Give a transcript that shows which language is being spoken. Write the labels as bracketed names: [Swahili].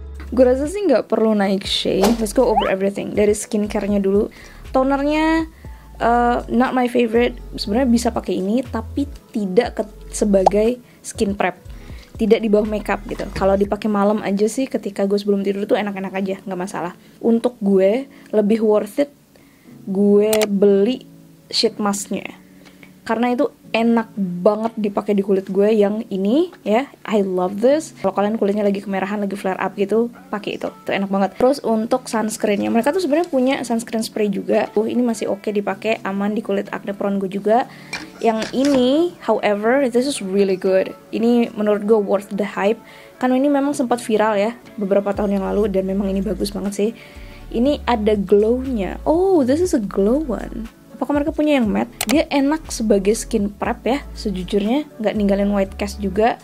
[Indonesian] Gue rasa sih nggak perlu naik shade. [English] Let's go over everything. [Indonesian] Dari skincare-nya dulu. Tonernya [English] not my favorite. [Indonesian] Sebenarnya bisa pakai ini, tapi tidak sebagai skin prep. Tidak di bawah makeup gitu. Kalau dipakai malam aja sih, ketika gue sebelum tidur tuh enak-enak aja, nggak masalah. Untuk gue lebih worth it gue beli sheet masknya, karena itu enak banget dipakai di kulit gue yang ini ya. [English] I love this. [Indonesian] Kalau kalian kulitnya lagi kemerahan, lagi flare up gitu, pakai itu enak banget. Terus untuk sunscreennya, mereka tuh sebenarnya punya sunscreen spray juga. Ini masih oke dipakai, aman di kulit acne prone gue juga. Yang ini, [English] however, this is really good. [Indonesian] Ini menurut gue [English] worth the hype, [Indonesian] karena ini memang sempat viral ya beberapa tahun yang lalu, dan memang ini bagus banget sih. Ini ada glow-nya. [English] Oh, this is a glow one. [Indonesian] Apakah mereka punya yang matte? Dia enak sebagai skin prep ya, sejujurnya nggak ninggalin white cast juga.